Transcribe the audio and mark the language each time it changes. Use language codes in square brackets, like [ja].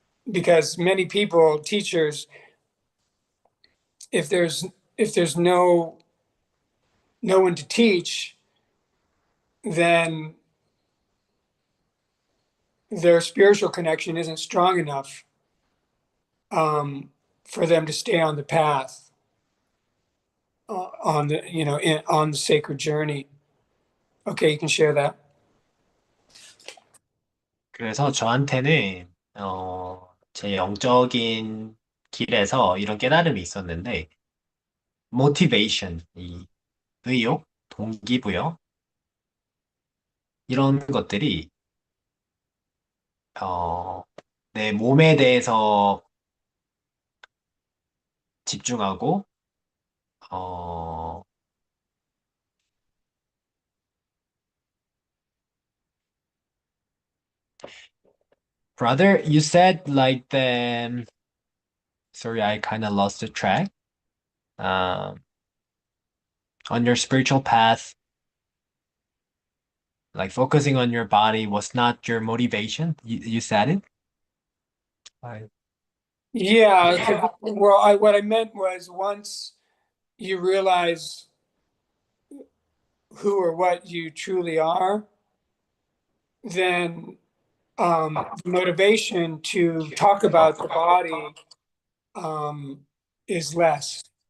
[en] Because many people, teachers, if there's no one to teach, then their spiritual connection isn't strong enough for them to stay on the path, on the on the sacred journey. Okay, you can share that. [ko] 그래서 저한테는 제 영적인 길에서 이런 깨달음이 있었는데 motivation, 이 의욕, 동기부여 이런 것들이 내 몸에 대해서 집중하고 어, [en] brother, you said like the sorry, I kind of lost the track. Um, on your spiritual path, like focusing on your body was not your motivation. You said it. Yeah. Well, what I meant was once you realize who or what you truly are, then motivation to talk about the body is less.